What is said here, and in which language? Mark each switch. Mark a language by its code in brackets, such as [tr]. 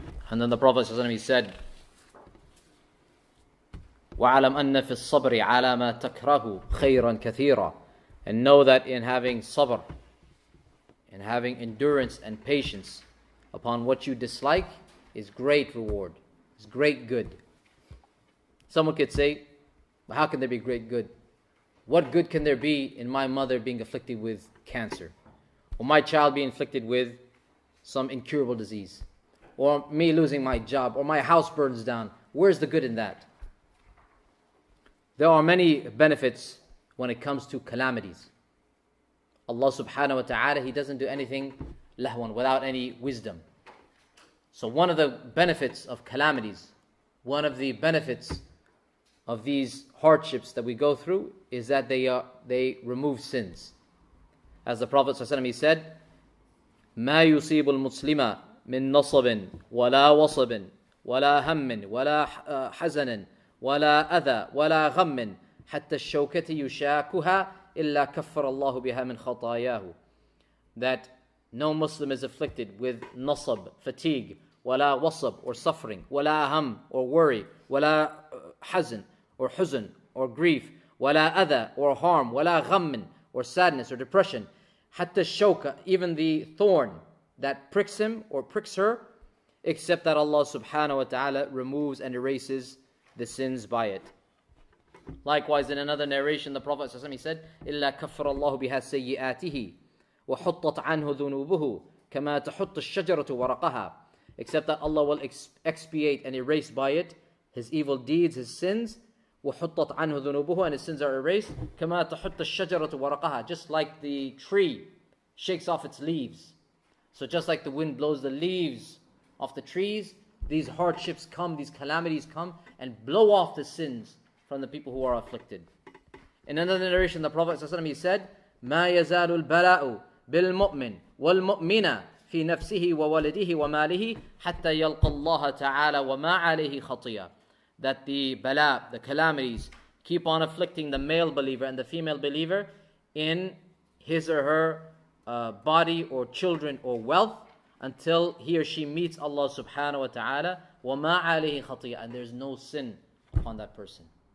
[en] And then the Prophet ﷺ said, [ar] وَعَلَمْ أَنَّ فِي الصَّبْرِ عَلَى مَا تَكْرَهُ خَيْرًا كَثِيرًا. [en] And know that in having sabr, in having endurance and patience upon what you dislike, is great reward, is great good. Someone could say, but how can there be great good? What good can there be in my mother being afflicted with cancer? Or my child being afflicted with some incurable disease? Or me losing my job? Or my house burns down? Where's the good in that? There are many benefits when it comes to calamities. Allah subhanahu wa ta'ala, He doesn't do anything lahwan, without any wisdom. So one of the benefits of calamities, one of the benefits of these hardships that we go through, is that they remove sins. As the Prophet ﷺ, he said, [ar] ما يصيب المسلم من نصب ولا وصب ولا هم ولا حزن ولا أذى ولا غم حتى الشوكة يشاكها إلا كفر الله بها من خطاياه. [en] That no Muslim is afflicted with nasab, fatigue, wala wasab, or suffering, wala ham, or worry, wala hazn, or huzn, or grief, wala adha, or harm, wala ghammin, or sadness, or depression. Hatta shawka, even the thorn that pricks him or pricks her, except that Allah subhanahu wa ta'ala removes and erases the sins by it. Likewise, in another narration, the Prophet ﷺ said, [ar] إِلَّا كَفَّرَ اللَّهُ بِهَا سَيِّئَاتِهِ وَحُطَّتْ عَنْهُ ذُنُوبُهُ كَمَا تَحُطُّ الشَّجَرَةُ وَرَقَهَا. [en] Except that Allah will expiate and erase by it his evil deeds, his sins. [ar] وَحُطَّتْ عَنْهُ ذُنُوبُهُ, [en] and his sins are erased. [ar] كَمَا تَحُطُّ الشَّجَرَةُ وَرَقَهَا. [en] Just like the tree shakes off its leaves. So just like the wind blows the leaves off the trees, these hardships come, these calamities come, and blow off the sins from the people who are afflicted. In another narration, the Prophet ﷺ, he said, [ar] مَا يَزَالُ الْبَلَاءُ بِالْمُؤْمِنِ وَالْمُؤْمِنَ فِي نَفْسِهِ وَوَلَدِهِ وَمَالِهِ حَتَّى يَلْقَ اللَّهَ تَعَالَى وَمَا عَلَيْهِ خَطِيَةٌ. [en] That the bala, the calamities, keep on afflicting the male believer and the female believer in his or her body or children or wealth, until he or she meets Allah subhanahu wa ta'ala, [ar] وَمَا عَلَيْهِ خَطِيَةٌ, [en] and there's no sin upon that person.